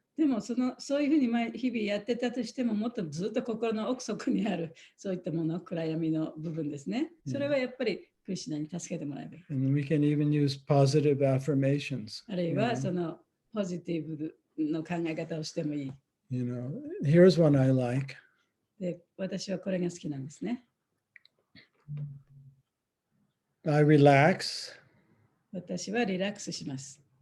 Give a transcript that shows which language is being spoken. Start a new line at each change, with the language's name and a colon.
Japanese: でもそういうふうに日々やってたとしても、もっとずっと心の奥底にあるそういったもの、暗闇の部分ですね。それはやっぱりクリシュナに助けてもらえばいい。
English: And we can even use positive affirmations.
Japanese: あるいはそのポジティブの考え方をしてもいい。
English: Here's one I like.
Japanese: で、私はこれが好きなんですね。
English: I relax.
Japanese: 私はリラックスします。